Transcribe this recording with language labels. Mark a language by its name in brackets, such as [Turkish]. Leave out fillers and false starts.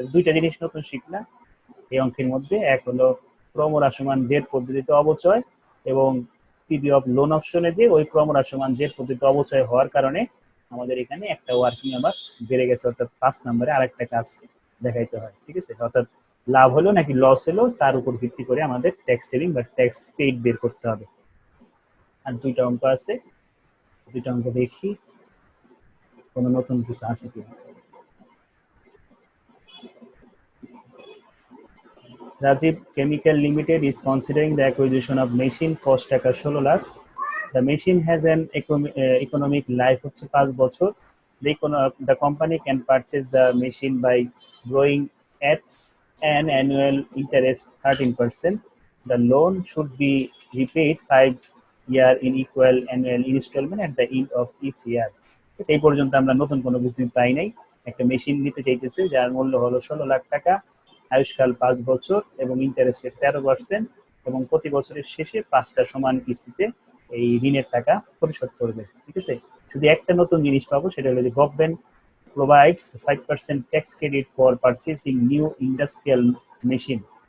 [Bangla] দুইটা জিনিস নতুন শিখলাম এই অঙ্কের মধ্যে, এক হলো ক্রমহ্রাসমান জের পদ্ধতিতে অবচয়, এবং পিবি অফ লোন অপশনে যে ওই ক্রমহ্রাসমান জের পদ্ধতিতে অবচয় হওয়ার কারণে আমাদের এখানে একটা ওয়ার্কিং আবার বেড়ে গেছে, অর্থাৎ 5 নম্বরে আরেকটা কাজ দেখাইতে হয়। ঠিক আছে, অর্থাৎ লাভ হলো নাকি লস হলো তার উপর ভিত্তি করে আমাদের ট্যাক্স সেভিং বা ট্যাক্স পেইড বের করতে হবে। আর দুইটা অঙ্ক আছে, দুইটা অঙ্ক দেখি কোনো নতুন কিছু আছে কিনা। [English] Rajiv Chemical Limited is considering the acquisition of machine cost টাকা 16 lakh. The machine has an economic life [Bangla] হচ্ছে 5 বছর [English] The company can purchase the machine by borrowing at an annual interest 13%. The loan should be repaid 5 year in equal annual installment at the end of each year. [Bangla] এই পর্যন্ত আমরা নতুন কোনো কিছু পাই নাই। একটা মেশিন নিতে চাইতেছে যার মূল্য হলো 16 লাখ টাকা, আয়ুষ্কাল 5 বছর এবং ইন্টারেস্ট রেট 13%, এবং প্রতি বছরের শেষে 5টা সমান কিস্তিতে এই ঋণের টাকা পরিশোধ করবে। ঠিক আছে, শুধু একটা নতুন জিনিস পাবো, সেটা হলো যে government [English] provides 5% tax credit for purchasing new industrial machine.